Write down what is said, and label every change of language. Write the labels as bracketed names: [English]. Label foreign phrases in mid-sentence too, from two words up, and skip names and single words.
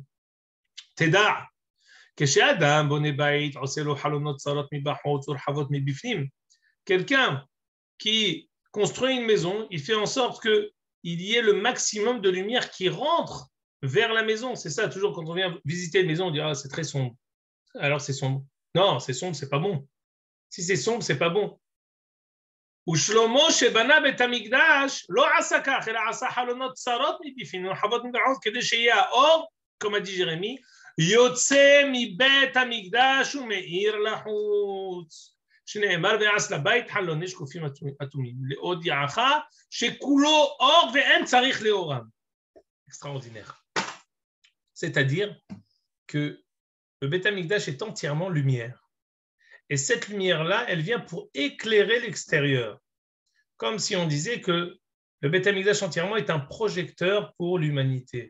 [French] Teda, quelqu'un qui construit une maison, il fait en sorte qu'il y ait le maximum de lumière qui rentre vers la maison. C'est ça, toujours quand on vient visiter une maison, on dit ah, c'est très sombre. Alors c'est sombre. Non, c'est sombre, c'est pas bon. Si c'est sombre, c'est pas bon. [Hebrew] ושלמה שבנה בית המקדש לא עשה כך, אלא עשה חלונות צרות מבפנים ורחבות מבחוץ, כדי שיהיה האור, [French] comme a dit Jérémie, [Hebrew] יוצא מבית המקדש ומאיר לחוץ. שנאמר ויעש לבית חלוני שקופים אטומים, להודיעך שכולו אור ואין צריך לאורם. [French] Extraordinaire. C'est-à-dire que le Beit HaMikdash est entièrement lumière. Et cette lumière-là, elle vient pour éclairer l'extérieur. Comme si on disait que le Beit HaMikdash entièrement est un projecteur pour l'humanité.